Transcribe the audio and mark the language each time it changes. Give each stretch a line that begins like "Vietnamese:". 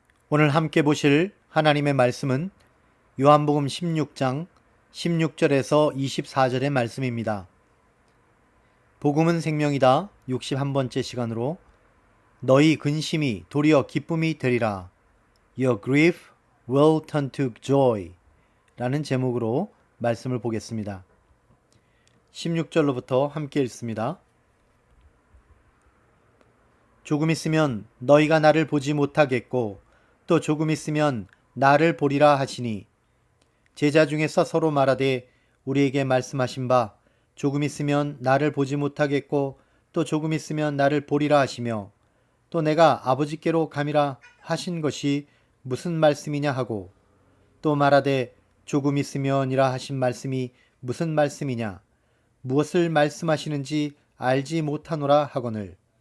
Korean: 오늘 함께 보실 하나님의 말씀은 요한복음 16장 16절에서 24절의 말씀입니다. 복음은 생명이다 61번째 시간으로 너희 근심이 도리어 기쁨이 되리라.
English: Your grief will turn to joy 라는 제목으로 말씀을 보겠습니다.
Korean: 16절로부터 함께 읽습니다. 조금 있으면 너희가 나를 보지 못하겠고 또 조금 있으면 나를 보리라 하시니 제자 중에서 서로 말하되 우리에게 말씀하신 바 조금 있으면 나를 보지 못하겠고 또 조금 있으면 나를 보리라 하시며 또 내가 아버지께로 감이라 하신 것이 무슨 말씀이냐 하고 또 말하되 조금 있으면이라 하신 말씀이 무슨 말씀이냐 무엇을 말씀하시는지 알지 못하노라 하거늘